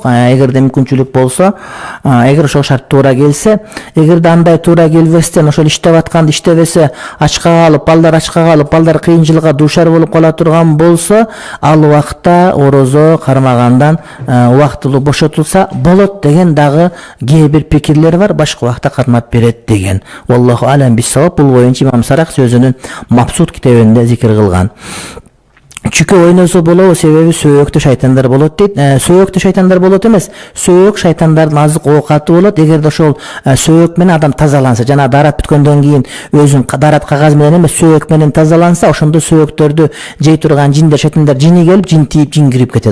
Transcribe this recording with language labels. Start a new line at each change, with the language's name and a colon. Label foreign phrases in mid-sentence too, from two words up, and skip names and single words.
Kyrgyz: Эгерде мүмкүнчүлүк болсо, эгер ошол шарт туура келсе, эгерде андай туура келбестен ошол иштеп атканды иштебесе, ачка калып, балдар кыйынчылыкка дуушар болуп кала турган болсо, ал убакта орозо кармагандан убактылуу бошотулса болот деген дагы кээ бир пикирлер бар, башка убакта кармап берет деген.
Arabic: Wallahu alam bis-sawab.
Kyrgyz: Бул боюнча Имам Сарах сөзүнүн Мабсут китебинде зикир кылган. Чүкө ойносо болобу, себеби сөөктө шайтандар болот дейт. Сөөктө шайтандар болот эмес, сөөк шайтандардын азык оокаты болот. Эгерде ошол сөөк менен адам тазаланса, жана дарат бүткөндөн кийин өзүн дарат кагаз менен эмес, сөөк менен тазаланса, ошондо сөөктөрдү жей турган жиндер, шайтандар жини келип, жин тийип, жин кирип кетет.